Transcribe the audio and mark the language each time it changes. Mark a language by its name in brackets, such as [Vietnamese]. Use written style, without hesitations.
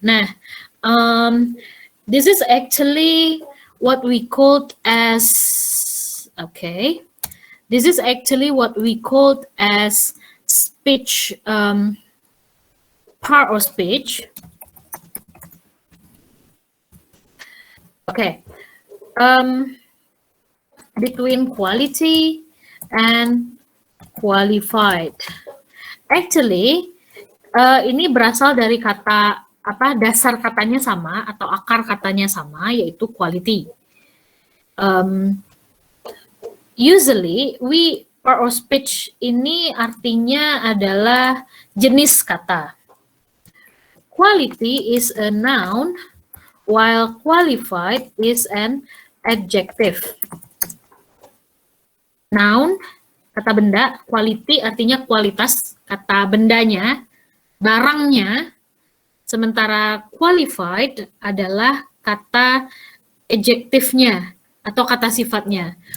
[English] Nah, this is actually what we called as This is actually what we called as speech part of speech. Okay. Between quality and qualified. [Indonesian] Actually, ini berasal dari kata dasar katanya sama atau akar katanya sama, yaitu quality. Usually, part of speech ini artinya adalah jenis kata. [English] Quality is a noun, while qualified is an adjective. [Indonesian] Noun, kata benda, quality artinya kualitas, kata bendanya, barangnya, sementara qualified adalah kata adjektifnya atau kata sifatnya.